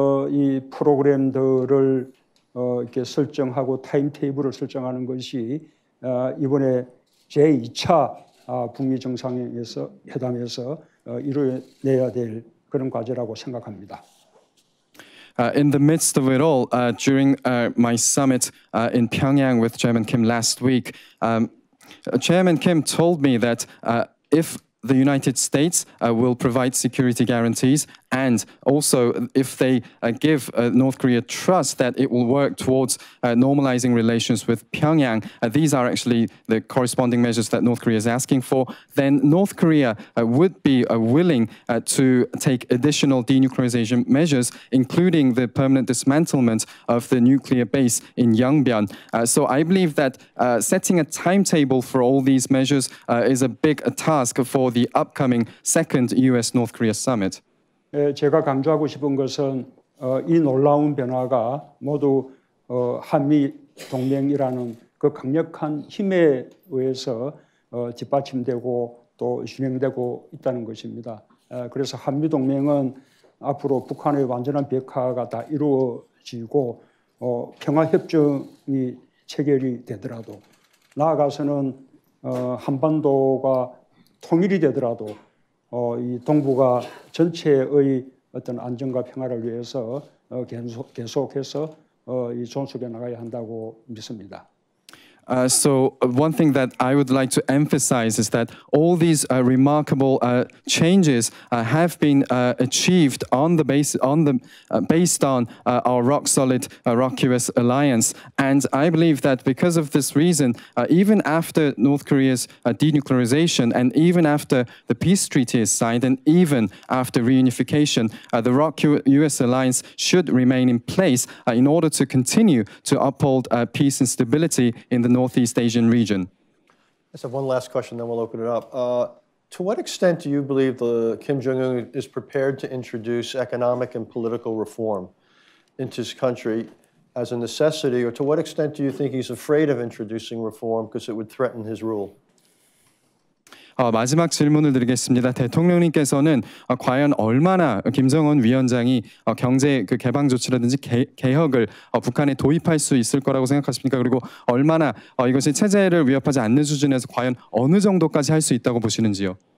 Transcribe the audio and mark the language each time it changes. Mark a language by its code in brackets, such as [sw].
[ko] 이 프로그램들을 이렇게 설정하고 타임테이블을 설정하는 것이 이번에 제2차 북미 정상회담에서 이루어내야 될 그런 과제라고 생각합니다. [en] In the midst of it all, during my summit in Pyongyang with Chairman Kim last week, Chairman Kim told me that if the United States will provide security guarantees, and also if they give North Korea trust that it will work towards normalizing relations with Pyongyang, these are actually the corresponding measures that North Korea is asking for, then North Korea would be willing to take additional denuclearization measures, including the permanent dismantlement of the nuclear base in Yongbyon. So I believe that setting a timetable for all these measures is a big task for the upcoming second U.S.-North Korea summit. [ko] 제가 강조하고 싶은 것은 이 놀라운 변화가 모두 한미 동맹이라는 그 강력한 힘에 의해서 뒷받침되고 또 진행되고 있다는 것입니다. 그래서 한미 동맹은 앞으로 북한의 완전한 비핵화가 다 이루어지고 평화협정이 체결이 되더라도 나아가서는 한반도가 통일이 되더라도 이 동북아 전체의 어떤 안정과 평화를 위해서 계속해서 이 존속해 나가야 한다고 믿습니다. [en] So one thing that I would like to emphasize is that all these remarkable changes have been achieved based on our rock-solid ROK-US alliance. And I believe that because of this reason, even after North Korea's denuclearization, and even after the peace treaty is signed, and even after reunification, the ROK-US alliance should remain in place in order to continue to uphold peace and stability in the Northeast Asian region. Let's have one last question, then we'll open it up. To what extent do you believe Kim Jong-un is prepared to introduce economic and political reform into his country as a necessity, or to what extent do you think he's afraid of introducing reform because it would threaten his rule? [ko] 마지막 질문을 드리겠습니다. 대통령님께서는 과연 얼마나 김정은 위원장이 경제 개방 조치라든지 개혁을 북한에 도입할 수 있을 거라고 생각하십니까? 그리고 얼마나 이것이 체제를 위협하지 않는 수준에서 과연 어느 정도까지 할 수 있다고 보시는지요?